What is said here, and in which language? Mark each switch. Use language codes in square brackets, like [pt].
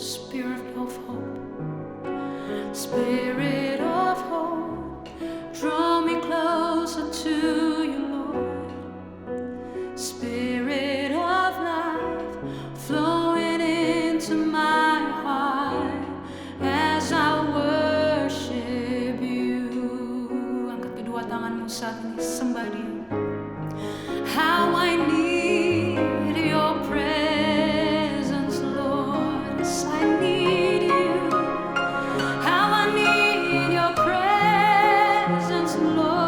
[en] Spirit of hope, Spirit of hope, draw me closer to you, Lord. Spirit of life, flowing into my heart as I worship you. [id] Angkat kedua tanganmu saat ini, sembah Dia. [en] How I need your presence, Lord. Yes, I need you. How I need your presence, Lord.